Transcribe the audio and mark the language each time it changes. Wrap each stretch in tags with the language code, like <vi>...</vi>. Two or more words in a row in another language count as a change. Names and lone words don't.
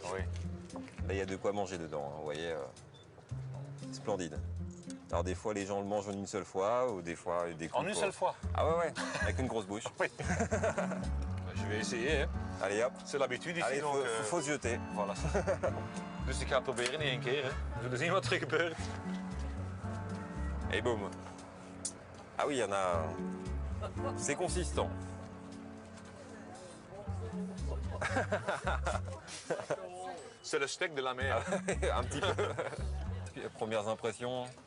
<fr>Oui. Là, il y a de quoi manger dedans, hein. Vous voyez. Splendide. Alors des fois, les gens le mangent en une seule fois, ou des fois, des coupes. En une seule fois? Ah ouais, ouais. Avec une grosse bouche. Oui. Je vais essayer, hein. Allez, hop. C'est l'habitude ici. Allez, donc, faut se jeter. Voilà.</fr> <nl>Dus ik ga het proberen in 1 keer. Hè. We zullen zien wat er gebeurt.</nl> <fr>Et boum. Ah oui, il y en a... C'est consistant. C'est le steak de la mer. Un petit peu. Premières impressions.</fr>